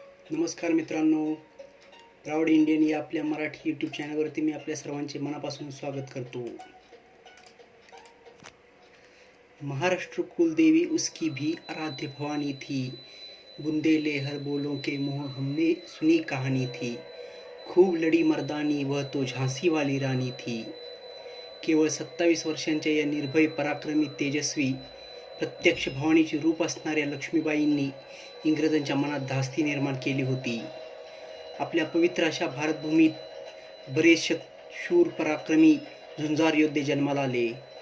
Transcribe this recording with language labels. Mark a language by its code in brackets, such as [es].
[mr] नमस्कार मित्रांनो, proud Indian या आपल्या मराठी यूट्यूब चॅनलवरती मी आपल्या सर्वांचे मनापासून स्वागत करतो. [hi] महाराष्ट्र कुलदेवी उसकी भी आराध्य भवानी थी, बुंदेले हर बोलों के मोह हमने सुनी कहानी थी. खूब लड़ी मर्दानी वह तो झांसी वाली राणी थी. [mr] केवळ 27 वर्षांच्या या निर्भय पराक्रमी तेजस्वी प्रत्यक्ष भवानीचे रूप असणाऱ्या लक्ष्मीबाईंनी इंग्रजांच्या मनात धास्ती निर्माण केली होती. आपल्या पवित्र अशा भारतभूमीत बरेचसे शूर पराक्रमी झुंजार योद्धे जन्माला आले.